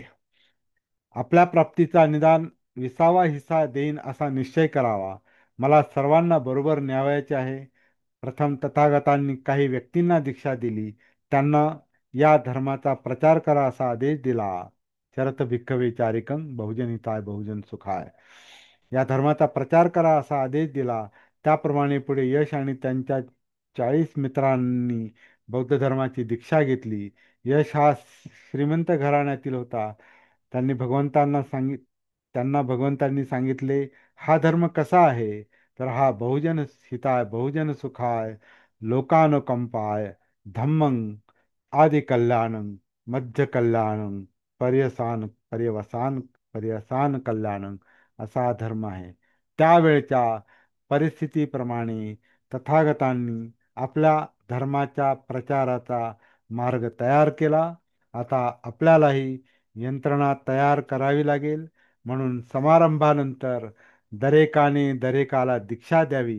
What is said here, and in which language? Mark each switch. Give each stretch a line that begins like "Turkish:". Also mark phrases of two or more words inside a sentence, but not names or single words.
Marathi: आपल्या प्राप्तीचा निदान 20वा हिस्सा देईन असा निश्चय करावा. मला सर्वांना बरोबर न्यावयाचे आहे. प्रथम तथागतांनी काही व्यक्तींना दीक्षा दिली. त्यांना या धर्माचा प्रचार करा असा आदेश दिला.
Pali: शरत भिक्खवे चारिकम बहुजन हिताय बहुजन सुखाय.
Marathi: या धर्माचा प्रचार करा असा आदेश दिला. त्याप्रमाणे पुढे यश आणि त्यांच्या 40 मित्रांनी बौद्ध धर्माची दीक्षा घेतली. यश हा श्रीमंत घराण्यातील होता. त्यांना भगवंतांनी सांगितले, हा धर्म कसा आहे? तर हा
Pali: बहुजन हिताय बहुजन सुखाय लोकानुकंपाय धम्मं आदि कल्याणं मध्य कल्याणं पर्यवसान पर्यसान कल्याणं
Marathi: असा धर्म आहे. त्यावेळच्या परिस्थितीप्रमाणे तथागतांनी आपल्या धर्माच्या प्रचाराचा मार्ग तयार केला. आता आपल्यालाही यंत्रणा तयार करावी लागेल. म्हणून समारंभानंतर दरेकाने दरेकाला दीक्षा द्यावी.